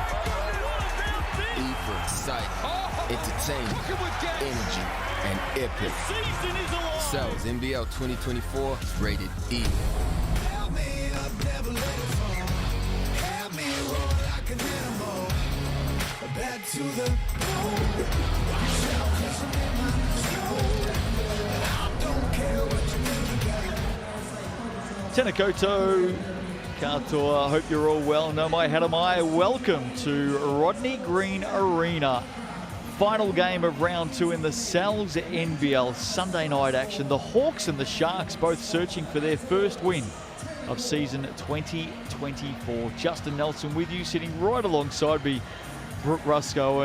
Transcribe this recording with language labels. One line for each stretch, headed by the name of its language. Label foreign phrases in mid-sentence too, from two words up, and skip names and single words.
English: E for excitement, entertainment, energy, and epic. Cells NBL 2024 is rated E. Back to the
Māori: Tēnā koutou, katoa,
English: hope you're all well.
Māori: No mai hara mai.
English: Welcome to Rodney Green Arena. Final game of round 2 in the Cells NBL Sunday night action. The Hawks and the Sharks both searching for their first win of season 2024. Justin Nelson with you, sitting right alongside me, Brooke Rusco.